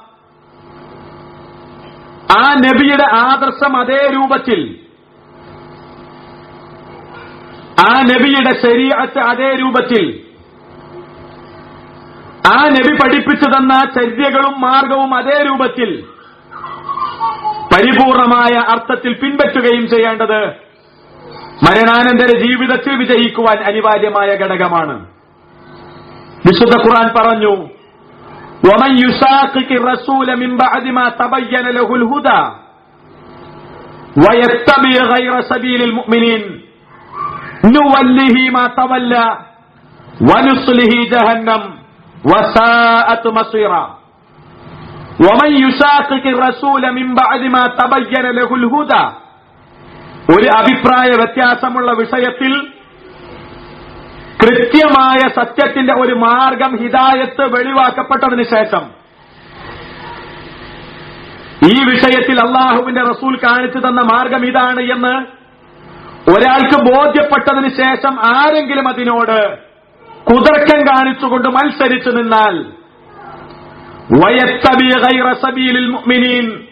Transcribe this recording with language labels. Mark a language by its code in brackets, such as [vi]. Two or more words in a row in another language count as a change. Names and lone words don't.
[ml] ആ നബിയുടെ ആദർശം അതേ രൂപത്തിൽ, ആ നബിയുടെ ശരീഅത്ത് അതേ രൂപത്തിൽ, ആ നബി പഠിപ്പിച്ചു തന്ന ചര്യകളും മാർഗവും അതേ രൂപത്തിൽ പരിപൂർണമായ അർത്ഥത്തിൽ പിൻപറ്റുകയും ചെയ്യേണ്ടത് മരണാനന്തര ജീവിതത്തിൽ വിജയിക്കുവാൻ അനിവാര്യമായ ഘടകമാണ്. വിശുദ്ധ ഖുർആൻ പറഞ്ഞു, [ar] وَمَنْ يُشَاقِقِ الرَّسُولَ مِنْ بَعْدِ مَا تَبَيَّنَ لَهُ الْهُدَى وَيَتَّبِعْ غَيْرَ سَبِيلِ الْمُؤْمِنِينَ نُوَلِّهِ مَا تَوَلَّى وَنُصْلِهِ جَهَنَّمَ وَسَاءَتْ مَصِيرًا وَمَنْ يُشَاقِقِ الرَّسُولَ مِنْ بَعْدِ مَا تَبَيَّنَ لَهُ الْهُدَى [ml] ഒരു അഭിപ്രായ വ്യത്യാസമുള്ള വിഷയത്തിൽ കൃത്യമായ സത്യത്തിന്റെ ഒരു മാർഗം ഹിദായത്ത് വെളിവാക്കപ്പെട്ടതിന് ശേഷം ഈ വിഷയത്തിൽ അള്ളാഹുവിന്റെ റസൂൽ കാണിച്ചു തന്ന മാർഗം ഇതാണ് എന്ന് ഒരാൾക്ക് ബോധ്യപ്പെട്ടതിന് ശേഷം ആരെങ്കിലും അതിനോട് കുതർക്കം കാണിച്ചുകൊണ്ട് മത്സരിച്ചു നിന്നാൽ [ar] ويتبع غير سبيل المؤمنين